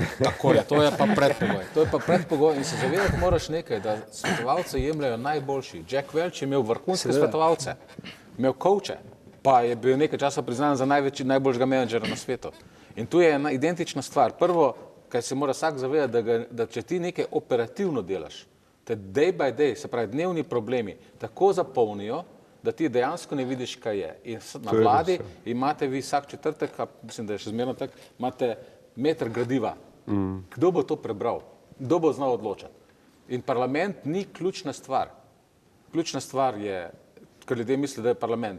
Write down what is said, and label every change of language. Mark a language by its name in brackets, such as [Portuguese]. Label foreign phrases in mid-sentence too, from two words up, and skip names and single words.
[Slovenian] Tako je, to je pa predpogoj. To je pa predpogoj in se zavedati moraš nekaj, da svetovalce jemljajo najboljši. Jack Welch je imel vrhunske svetovalce, imel kovče, pa je bil nekaj časa priznan za najboljšega menedžera na svetu. In tu je ena identična stvar. Prvo, kaj se mora vsak zavedati, da če ti nekaj operativno delaš, te [English] day by day, [Slovenian] se pravi dnevni problemi, tako zapolnijo, da ti dejansko ne vidiš, kaj je. In na vladi imate vi vsak četrtek, mislim, da je še zmerno tako, imate meter gradiva. Kdo bo to prebral? Kdo bo znal odločati? In parlament ni ključna stvar. Ključna stvar je, ker ljudje mislijo, da je parlament.